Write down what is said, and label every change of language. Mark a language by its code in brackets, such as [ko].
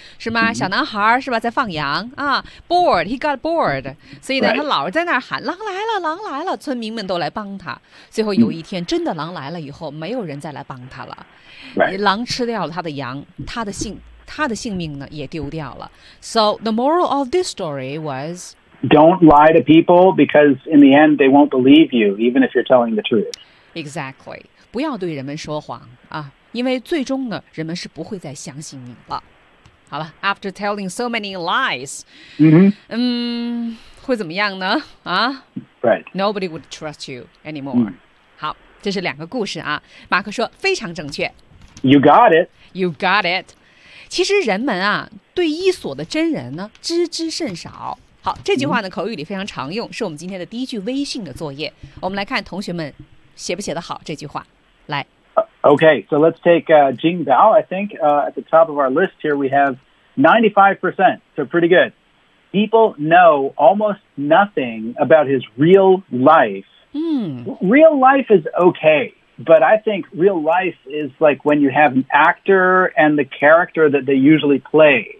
[zh] 是吗、小男孩是吧在放羊啊 , [en] bored, he got bored. [zh] 所以呢、他老是在那儿喊狼来了狼来了村民们都来帮他。最后有一天、真的狼来了以后没有人再来帮他了。 [en] Right. [zh] 狼吃掉了他的羊他的性命呢也丢掉了。 [en] So the moral of this story was don't lie to people because in the end they won't believe you even if you're telling the truth. Exactly. [zh] 不要对人们说谎啊，因为最终呢人们是不会再相信你了。好了 ， [en] after telling so many lies, [zh] 会怎么样呢？啊 [en] ，Right. Nobody would trust you anymore.、 [zh] 好，这是两个故事啊。马克说非常正确。 [en] You got it. You got it. [zh] 其实人们啊对伊索的真人呢知之甚少。好这句话呢口语里非常常用是我们今天的第一句微信的作业。我们来看同学们写不写得好这句话。来。 [en] Okay, so let's take Jing Bao, I think, at the top of our list here we have 95%, so pretty good. People know almost nothing about his real life. Real life is okay. But I think real life is like when you have an actor and the character that they usually play.